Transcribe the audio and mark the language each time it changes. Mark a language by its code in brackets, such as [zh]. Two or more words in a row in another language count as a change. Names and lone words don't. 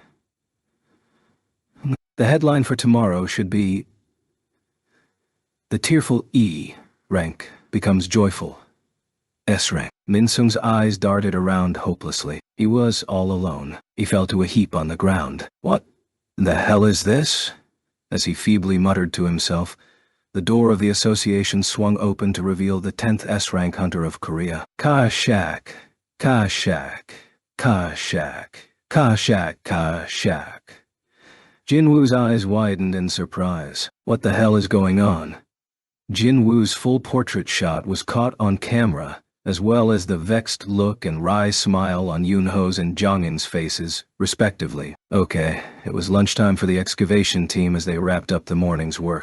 [en] The headline for tomorrow should be, "The tearful E rank becomes joyful S rank." Min-sung's eyes darted around hopelessly. He was all alone. He fell to a heap on the ground. What the hell is this? As he feebly muttered to himself, the door of the association swung open to reveal the 10th S-rank hunter of Korea. Ka-shak, Ka-shak, Ka-shak, Ka-shak, Ka-shak. Jinwoo's eyes widened in surprise. What the hell is going on? Jinwoo's full portrait shot was caught on camera, as well as the vexed look and wry smile on Yoonho's and Jongin's faces, respectively. Okay, it was lunchtime for the excavation team as they wrapped up the morning's work.